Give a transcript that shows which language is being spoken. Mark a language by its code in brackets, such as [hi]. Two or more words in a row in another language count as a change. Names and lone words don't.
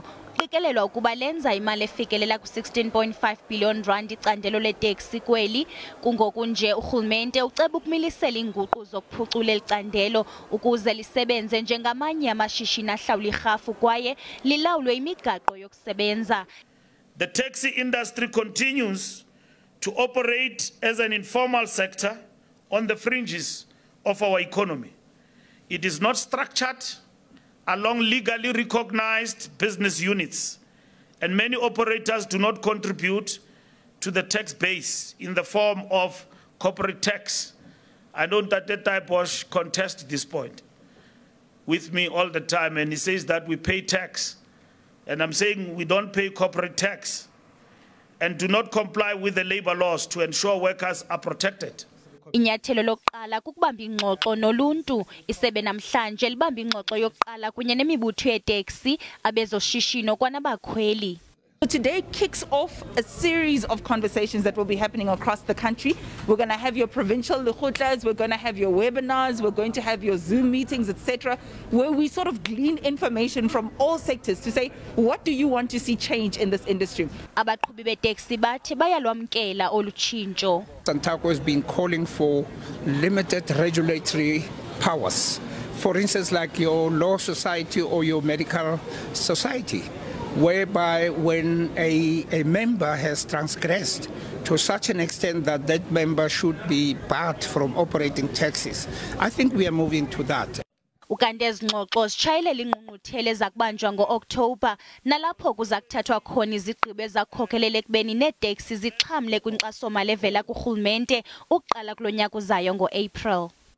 [xh] Kuqikelelwa ukuba lenza imali efikelela ku-16.5 billion rand icandelo leeTAXI kweli. Kungoku nje urhulumente uceba ukumilisela iinguqu zokuphucula eli candelo ukuze lisebenze njengamanye amashishini ahlawula irhafu kwaye lilawulwe imigaqo yokusebenza. [en] The taxi industry continues to operate as an informal sector on the fringes of our economy. It is not structured along legally recognized business units, and many operators do not contribute to the tax base in the form of corporate tax. I know that Tate Bosch contests this point with me all the time, and he says that we pay tax, and I'm saying we don't pay corporate tax and do not comply with the labor laws to ensure workers are protected. [xh] Inyathelo lokuqala kukubamba ingxoxo noluntu. Isebe Namhlanje libamba ingxoxo yokuqala kunye nemibutho yeetaxi, abezoshishino kwanabakhweli. [en] Today kicks off a series of conversations that will be happening across the country. We're going to have your provincial lekhutlas, we're going to have your webinars, we're going to have your Zoom meetings, etc., where we sort of glean information from all sectors to say, what do you want to see change in this industry? [xh] Abaqhubi beeteksi bathi bayalwamkela olu tshintsho. [en] Santaco has been calling for limited regulatory powers. For instance, like your law society or your medical society, whereby when a member has transgressed to such an extent that that member should be barred from operating taxis. I think we are moving to that. [xh] Ukanti ezingxoxo zitshayelela ingqungquthela ezakubanjwa ngo-Oktoba nalapho kuza kuthathwa khona izigqibo ezakukhokelela ekubeni neeteksi zixhamle kwinkxaso-mali evela kurhulumente ukuqala kulo nyaka uzayo ngo-April.